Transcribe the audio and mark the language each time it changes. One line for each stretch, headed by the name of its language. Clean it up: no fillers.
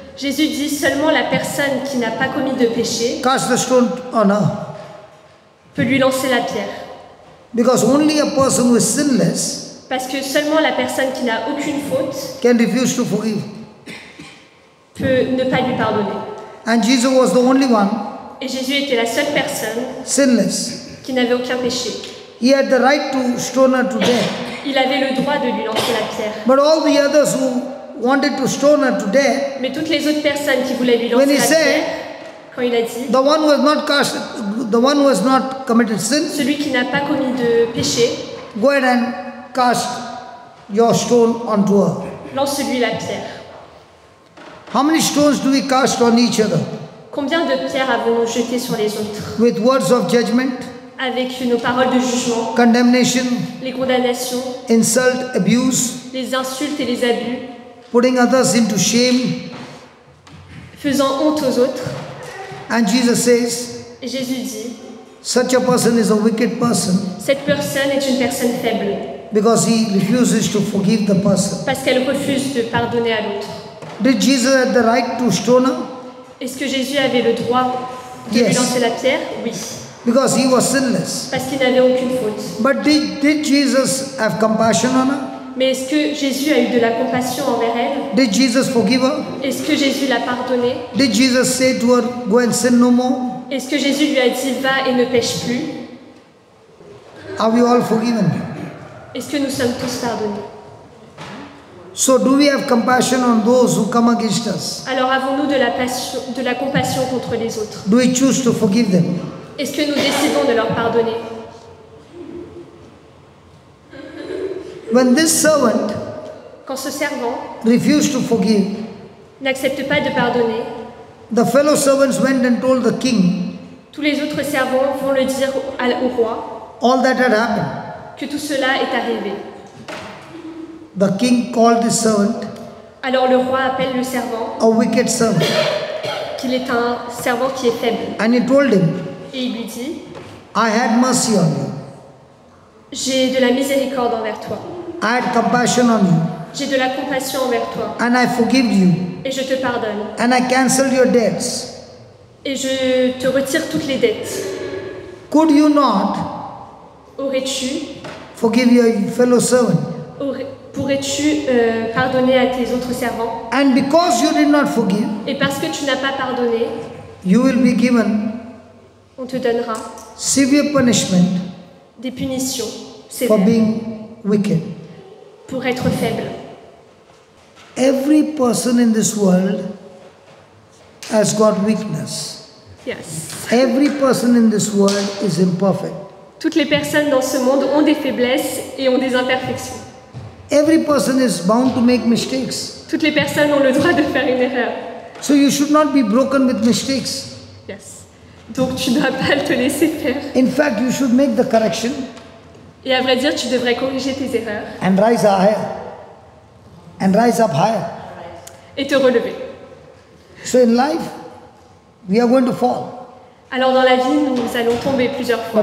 French: Jésus dit seulement la personne qui n'a pas commis de péché
English: cast the stone on her.
French: peut lui lancer la pierre.
English: Because only a person who is sinless
French: Parce que seulement la personne qui n'a aucune faute
English: can refuse to forgive.
French: peut ne pas lui pardonner.
English: And Jesus was the only one
French: Et Jésus était la seule personne
English: sinless.
French: qui n'avait aucun péché.
English: He had the right to stone her to death.
French: Il avait le droit de lui lancer la pierre.
English: But all the others who wanted to stone her to death,
French: Mais toutes les autres personnes qui voulaient lui
English: When
French: lancer
English: he
French: la
English: said-
French: pierre, quand il a dit,
English: the one who has not cast, the one who has not committed sin,
French: celui qui n'a pas commis de péché,
English: go ahead and cast your stone onto her.
French: lance-lui la pierre.
English: How many stones do we cast on each other?
French: Combien de pierres avons-nous jetées sur les autres?
English: With words of judgment,
French: Avec nos paroles de jugement,
English: condemnation,
French: les condamnations,
English: insult, abuse,
French: les insultes et les abus,
English: putting others into shame.
French: faisant honte aux autres.
English: And Jesus says,
French: Et Jésus dit,
English: such a person is a wicked person
French: cette personne est une personne faible,
English: because he refuses to forgive the person.
French: parce qu'elle refuse de pardonner à l'autre.
English: Did Jesus have the right to stone her?
French: Est-ce que Jésus avait le droit de lui
English: Yes.
French: lancer la pierre? Oui,
English: Because he was sinless.
French: parce qu'il n'avait aucune faute.
English: But did Jesus have compassion on her?
French: Mais est-ce que Jésus a eu de la compassion envers elle?
English: Did Jesus forgive her?
French: Est-ce que Jésus l'a pardonnée?
English: Did Jesus say to her, go and sin no more?
French: Est-ce que Jésus lui a dit va et ne pêche plus?
English: Are we all forgiven?
French: Est-ce que nous sommes tous pardonnés?
English: So do we have compassion on those who come against us?
French: Alors avons-nous de la compassion contre les autres?
English: Do we choose to forgive them?
French: Est-ce que nous décidons de leur pardonner?
English: When this servant
French: Quand ce servant
English: refused to forgive,
French: n'accepte pas de pardonner,
English: the fellow servants went and told the king
French: tous les autres servants vont le dire au roi
English: all that had happened.
French: que tout cela est arrivé.
English: The king called this servant
French: Alors le roi appelle le servant,
English: a wicked servant,
French: qu'il est un servant qui est faible,
English: and he told him,
French: et il lui dit,
English: I had mercy on you.
French: j'ai de la miséricorde envers toi,
English: I had compassion on you,
French: j'ai de la compassion envers toi,
English: and I forgive you,
French: et je te pardonne,
English: and I cancelled your debts.
French: et je te retire toutes les dettes.
English: Could you not
French: Aurais-tu
English: forgive your fellow servant
French: pourrais-tu pardonner à tes autres servants?
English: And because you did not forgive,
French: Et parce que tu n'as pas pardonné,
English: you will be given
French: on te donnera
English: severe punishment
French: des punitions
English: for
French: sévères
English: being wicked.
French: pour être faible.
English: Every person in this world has got weakness. Yes. Every person in this world is imperfect.
French: Toutes les personnes dans ce monde ont des faiblesses et ont des imperfections.
English: Every person is bound to make mistakes.
French: Toutes les personnes ont le droit de faire une erreur.
English: So you should not be broken with mistakes. Yes.
French: Donc tu ne dois pas te laisser faire.
English: In fact, you should make the correction
French: Et à vrai dire, tu devrais corriger tes erreurs
English: and rise higher. And rise up higher.
French: et te relever.
English: So in life, we are going to fall.
French: Alors dans la vie, nous allons tomber plusieurs fois.